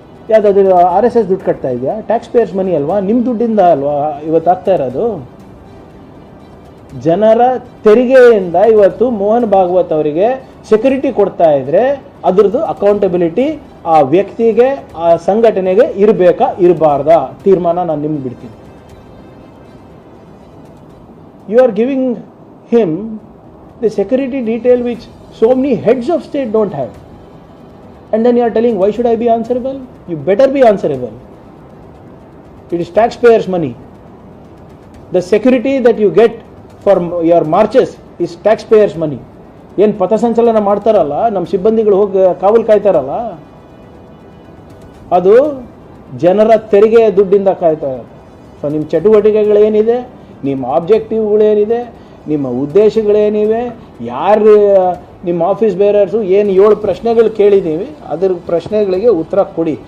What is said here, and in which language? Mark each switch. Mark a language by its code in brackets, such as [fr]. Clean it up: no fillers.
[kn] ಯಾವುದಾದ್ರು RSS ದುಡ್ಡು ಕಟ್ತಾ ಇದೆಯಾ? [en] taxpayers money [kn] ಅಲ್ವಾ? ನಿಮ್ಮ ದುಡ್ಡಿಂದ ಅಲ್ವಾ ಇವತ್ತು ಆಗ್ತಾ ಇರೋದು? ಜನರ ತೆರಿಗೆಯಿಂದ ಇವತ್ತು ಮೋಹನ್ ಭಾಗವತ್ ಅವರಿಗೆ ಸೆಕ್ಯೂರಿಟಿ ಕೊಡ್ತಾ ಇದ್ರೆ ಅದ್ರದ್ದು ಅಕೌಂಟಬಿಲಿಟಿ ಆ ವ್ಯಕ್ತಿಗೆ, ಆ ಸಂಘಟನೆಗೆ ಇರಬೇಕಾ ಇರಬಾರ್ದಾ ತೀರ್ಮಾನ ನಾನು ನಿಮ್ಗೆ ಬಿಡ್ತೀನಿ. [en] You are giving him the security detail which so many heads of state don't have, and then you are telling why should I be answerable? You better be answerable. It is taxpayers money. The security that you get for your marches is taxpayers money. [kn] ಏನು ಪಥಸಂಚಲನ ಮಾಡ್ತಾರಲ್ಲ ನಮ್ಮ ಸಿಬ್ಬಂದಿಗಳು, ಹೋಗಿ ಕಾವಲು ಕಾಯ್ತಾರಲ್ಲ, ಅದು ಜನರ ತೆರಿಗೆ ದುಡ್ಡಿಂದ ಕಾಯ್ತಾ ಇರೋದು. ಸೊ ನಿಮ್ಮ ಚಟುವಟಿಕೆಗಳೇನಿದೆ, ನಿಮ್ಮ ಆಬ್ಜೆಕ್ಟಿವ್ಗಳೇನಿದೆ, ನಿಮ್ಮ ಉದ್ದೇಶಗಳೇನಿವೆ, ಯಾರು ನಿಮ್ಮ ಆಫೀಸ್ ಬೇರರ್ಸು ಏನು 7 ಪ್ರಶ್ನೆಗಳು ಕೇಳಿದ್ದೀವಿ, ಅದ್ರ ಪ್ರಶ್ನೆಗಳಿಗೆ ಉತ್ತರ ಕೊಡಿ.